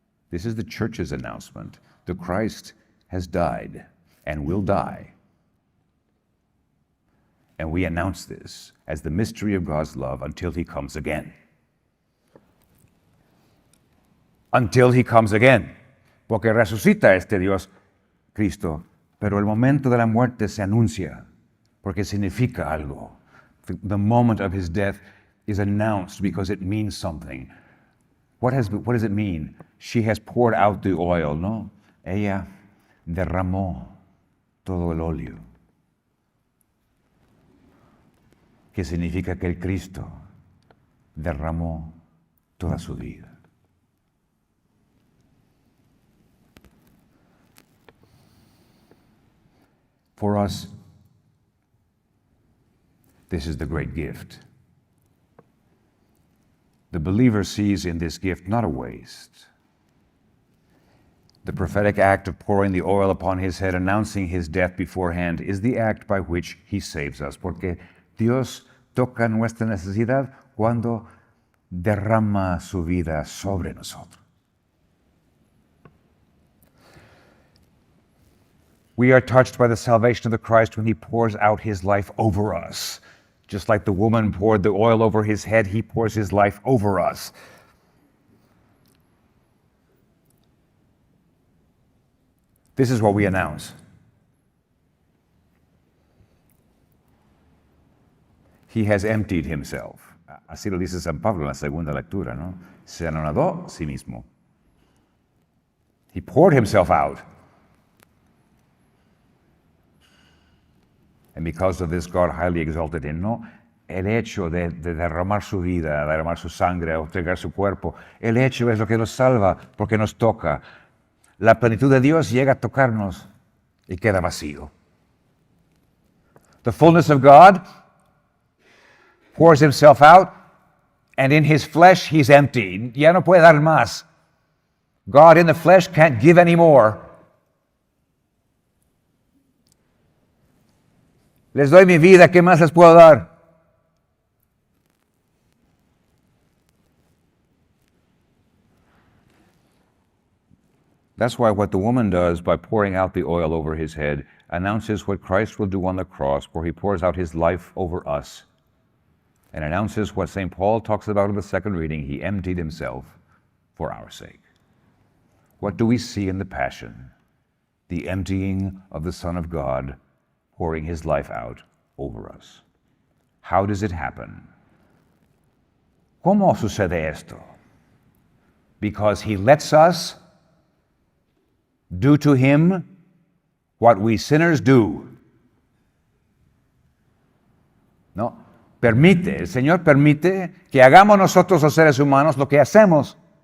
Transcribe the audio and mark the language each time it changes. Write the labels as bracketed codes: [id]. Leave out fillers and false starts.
[en] This is the church's announcement. The Christ has died and will die. And we announce this as the mystery of God's love until he comes again. Until he comes again. [es] Porque resucita este Dios, Cristo, pero el momento de la muerte se anuncia, porque significa algo. [en] The moment of his death is announced because it means something. What does it mean? She has poured out the oil, ¿no? [es] Ella derramó todo el óleo. Que significa que el Cristo derramó toda su vida. [en] For us, this is the great gift. The believer sees in this gift not a waste. The prophetic act of pouring the oil upon his head, announcing his death beforehand, is the act by which he saves us. [es] Porque Dios toca nuestra necesidad cuando derrama su vida sobre nosotros. [en] We are touched by the salvation of the Christ when he pours out his life over us. Just like the woman poured the oil over his head, he pours his life over us. This is what we announce. He has emptied himself. [es] Así lo dice San Pablo en la segunda lectura, ¿no? Se anonadó a sí mismo. [en] He poured himself out. And because of this, God highly exalted him. [es] No el hecho de derramar su vida, derramar su sangre, o entregar su cuerpo. El hecho es lo que nos salva porque nos toca. La plenitud de Dios llega a tocarnos y queda vacío. [en] The fullness of God pours himself out, and in his flesh he's empty. [es] Ya no puede dar más. [en] God in the flesh can't give any more. [es] Les doy mi vida, ¿qué más les puedo dar? [en] That's why what the woman does by pouring out the oil over his head announces what Christ will do on the cross, where he pours out his life over us, and announces what St. Paul talks about in the second reading. He emptied himself for our sake. What do we see in the Passion? The emptying of the Son of God, pouring his life out over us. How does it happen? [es] ¿Cómo sucede esto? [en] Because he lets us do to him what we sinners do. [es] No, permite, el Señor permite que hagamos nosotros los seres humanos lo que hacemos.